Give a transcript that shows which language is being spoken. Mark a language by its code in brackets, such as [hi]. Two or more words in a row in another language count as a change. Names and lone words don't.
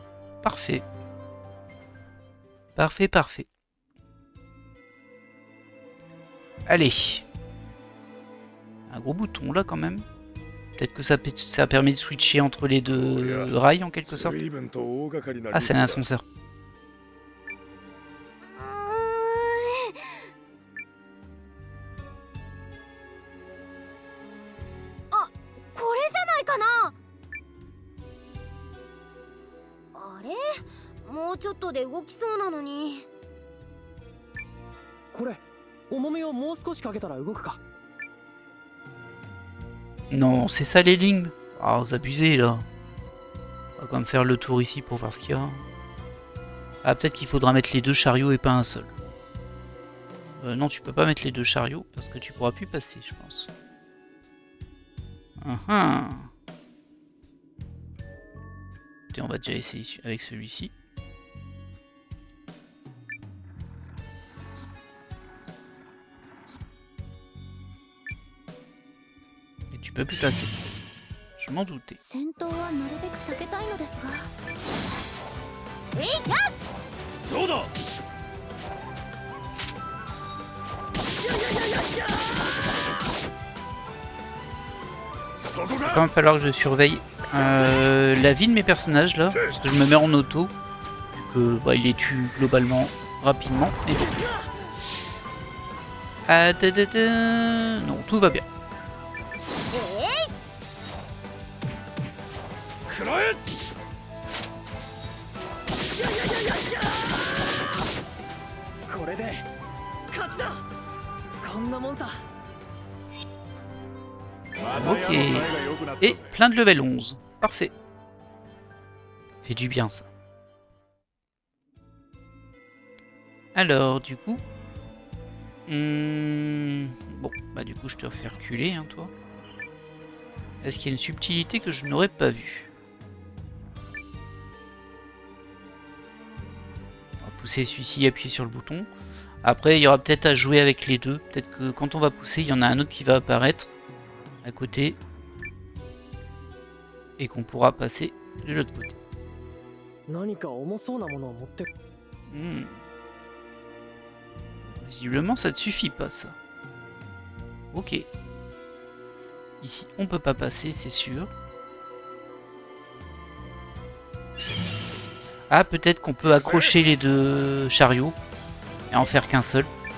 [fr] Parfait. Parfait, parfait. Allez. Un gros bouton là quand même. Peut-être que ça permet de switcher entre les deux rails en quelque sorte. [ja] 随分と大掛かりな [fr] Ah, c'est [ja] リ [fr] un [ja] フトだ [fr] ascenseur. [ja] これじゃないかな。あれ、もうちょっとで動きそうなのに。これ重みをもう少しかけたら動くか。 [fr] Non, c'est ça les lignes. Ah, vous abusez là. On va quand même faire le tour ici pour voir ce qu'il y a. Ah, peut-être qu'il faudra mettre les deux chariots et pas un seul. Non, tu peux pas mettre les deux chariots parce que tu pourras plus passer, je pense. Écoutez, on va déjà essayer avec celui-ci. Et tu peux plus passer. Je m'en doutais. [ja] 戦闘はなるべく避けたいのですが。えいや。そうだそこ [fr] Il va [ja] が [fr] quand même falloir que je surveille la vie de mes personnages là, parce que je me mets en auto, vu que bah, il les tue globalement rapidement. Et bon. Ah, non, tout va bien. [ja] 食らえこれで勝ちだ。こんなもんさ。 [fr] Ok. Et plein de level 11. Parfait. Fait du bien ça. Alors, du coup... Bon, bah du coup je te refais reculer, hein, toi. Est-ce qu'il y a une subtilité que je n'aurais pas vue? On va pousser celui-ci et appuyer sur le bouton. Après, il y aura peut-être à jouer avec les deux. Peut-être que quand on va pousser, il y en a un autre qui va apparaître à côté. Et qu'on pourra passer de l'autre côté. [ja] 何か重そうなものを持って。 [fr] Visiblement, ça ne suffit pas, ça. Ok. Ici, on peut pas passer, c'est sûr. Ah, peut-être qu'on peut accrocher les deux chariots et en faire qu'un seul.